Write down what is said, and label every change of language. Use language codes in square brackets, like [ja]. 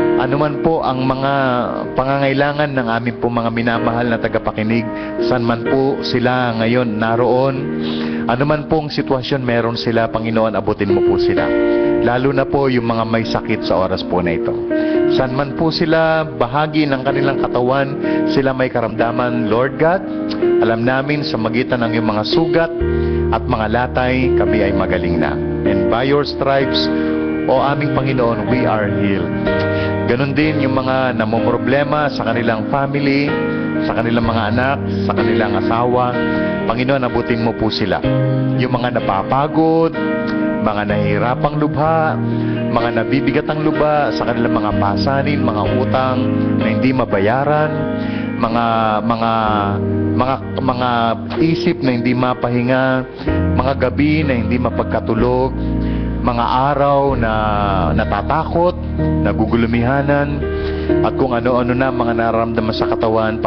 [tl] anuman po ang mga pangangailangan ng aming po mga minamahal na tagapakinig, saan man po sila ngayon naroon, anuman pong sitwasyon meron sila, Panginoon, abutin mo po sila. Lalo na po yung mga may sakit sa oras po na ito. Saan man po sila, bahagi ng kanilang katawan, sila may karamdaman, Lord God, alam namin sa magitan ng iyong mga sugat at mga latay, kami ay magaling na. [en] And by your stripes, [tl] o aming Panginoon, [en] we are healed. [tl] Ganon din yung mga namumroblema sa kanilang family, sa kanilang mga anak, sa kanilang asawa. Panginoon, abutin mo po sila. Yung mga napapagod, mga nahihirapang lubha, mga nabibigatang luba sa kanilang mga pasanin, mga utang na hindi mabayaran, mga isip na hindi mapahinga, mga gabi na hindi mapagkatulog, mga araw na natatakot, nagugulumihanan, at kung ano-ano na mga nararamdaman sa katawan.